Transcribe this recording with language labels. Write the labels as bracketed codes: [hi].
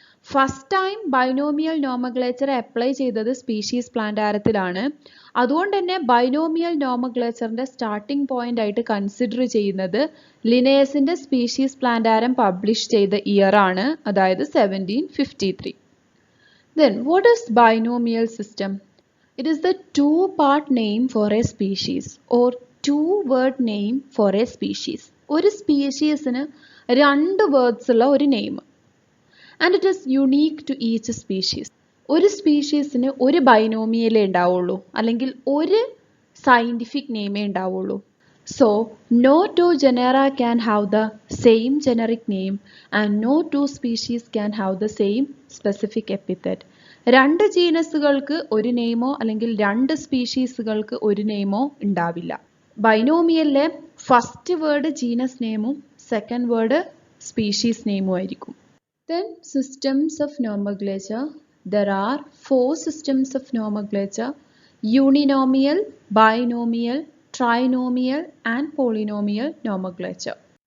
[ml] First time binomial nomenclature apply ചെയ്തത് species പ്ലാന്റാരത്തിലാണ്. അതുകൊണ്ട് തന്നെ ബൈനോമിയൽ നോമക്ലേച്ചറിന്റെ സ്റ്റാർട്ടിംഗ് പോയിന്റ് ആയിട്ട് കൺസിഡർ ചെയ്യുന്നത് ലിനേയസിന്റെ സ്പീഷീസ് പ്ലാന്റാരം പബ്ലിഷ് ചെയ്ത ഇയർ ആണ്, അതായത് 1753. [en] Then what is binomial system? It is the two-part name for a species or two-word name for a species. [ml] ഒരു സ്പീഷീസിന് രണ്ട് വേർഡ്സ് ഉള്ള ഒരു name. [en] And it is unique to each species. [ml] ഒരു സ്പീഷീസിന് ഒരു ബൈനോമിയലേ ഉണ്ടാവുള്ളൂ, അല്ലെങ്കിൽ ഒരു സയന്റിഫിക് നെയിമേ ഉണ്ടാവുള്ളൂ. [en] So no two genera can have the same generic name and no two species can have the same specific epithet. [ml] രണ്ട് ജീനസുകൾക്ക് ഒരു നെയിമോ അല്ലെങ്കിൽ രണ്ട് സ്പീഷീസുകൾക്ക് ഒരു നെയിമോ ഉണ്ടാവില്ല. ബൈനോമിയലിലെ ഫസ്റ്റ് വേർഡ് ജീനസ് നെയിമും സെക്കൻഡ് വേർഡ് സ്പീഷീസ് നെയിമും ആയിരിക്കും. [en] Then systems of nomenclature. There are 4 systems of nomenclature: uninomial, binomial, trinomial and polynomial nomenclature.